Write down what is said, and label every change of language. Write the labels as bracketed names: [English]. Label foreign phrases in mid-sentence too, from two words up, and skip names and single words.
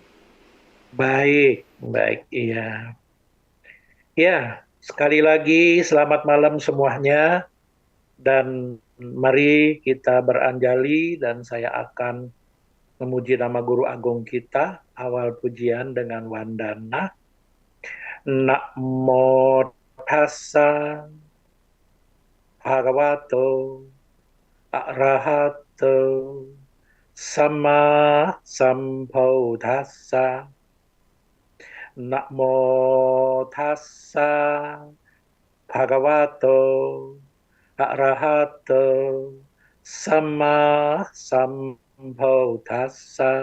[Indonesian] Baik, iya. Ya, sekali lagi selamat malam semuanya dan mari kita beranjali dan saya akan memuji nama Guru Agung kita, awal pujian dengan wandana. [Pali] Namo tassa bhagavato arahato sama sambuddhassa. Namo tassa bhagavato arahato sama sambuddhassa.